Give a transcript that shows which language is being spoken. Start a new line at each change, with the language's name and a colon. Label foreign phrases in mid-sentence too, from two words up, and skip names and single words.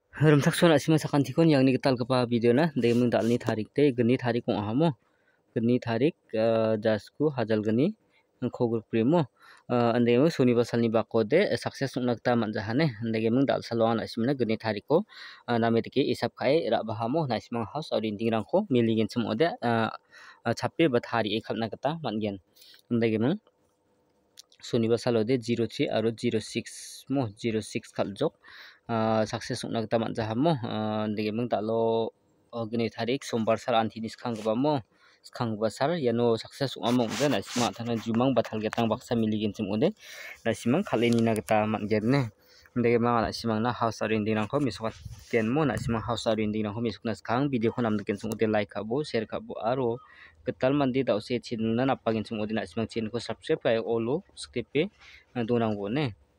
Garo: Rumthakson asima sakantikon yang ni ketal kepa video na demung dalni tarik te geni tarik kong ahamo geni tarik jasku hajal geni khogr primo andemo suni basalni bakode success nakta manjahane andemung dal salwan asimna geni tariko nametiki isap kai ra bahamo naismang house or inding rangko miligin chumode chappe bathari ekhalna kata mangen andemung suni basalode 03 aro 06 mo 06 khaljok success nakta manjahamo andemung dalo geni tarik sombar sar antinis khanggbamo khang basar yano success among jana sima thana jumang bathal getang baksa miligin chumode nasimang khaleni nagta mangerne ndege ma nasimang na house arending rangko miswa tenmo nasimang house arending rangko misukna khang video khonam diken chumode like khabo share khabo aro ketal mandi dause chinna napagin chumode nasimang chin ko subscribe kai olo skip donangbo ne